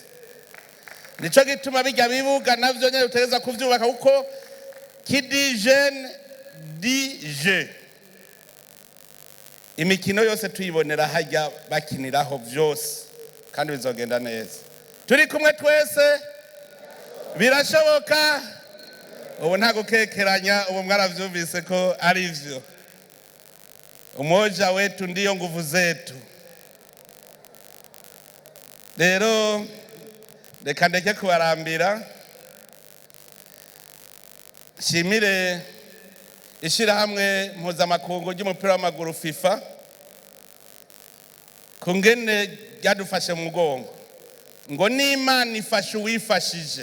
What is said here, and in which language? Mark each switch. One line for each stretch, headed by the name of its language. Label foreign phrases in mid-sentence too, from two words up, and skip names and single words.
Rundi: Nico gituma bijya bibuga navyo nyene utereza kuvyubaka kuko kidi jeune DJ. Imikino yose tuyibonera hajya bakiniraho byose kandi bizogenda neza. Turi kumwe twese, birashoboka. Ubu nta gukekeranya, ubu mwaravyumvise ko ari ivyo.
Swahili: Umoja wetu ndiyo nguvu zetu.
Rundi: Rero reka ndeke kubarambira. Shimire ishirahamwe mpuzamakungu ry'umupira w'amaguru FIFA kungene ryadufashe mu mugongo ngo n'Imana ifashe uwifashije.